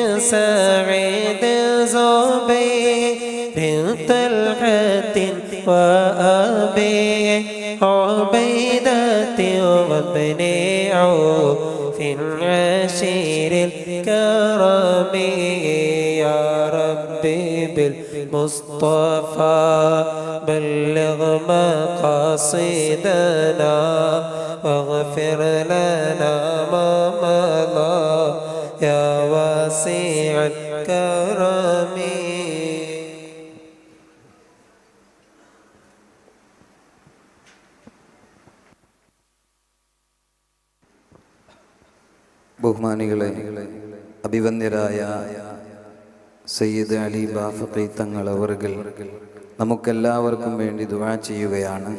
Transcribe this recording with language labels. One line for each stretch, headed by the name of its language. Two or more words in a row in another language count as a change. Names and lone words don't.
Arabic: زبير طلحة وأبي عبيدة وابن عوف عشير الكرم يا ربي بالمصطفى بلغ مقاصدنا واغفر لنا ما مضى يا واسع الكرم.
Malayalam: ബഹുമാനികളെ, അഭിവന്ദ്യരായ സയ്യിദ് അലി ബാഫഖി തങ്ങൾ അവർകൾ നമുക്കെല്ലാവർക്കും വേണ്ടി ദുആ ചെയ്യുകയാണ്.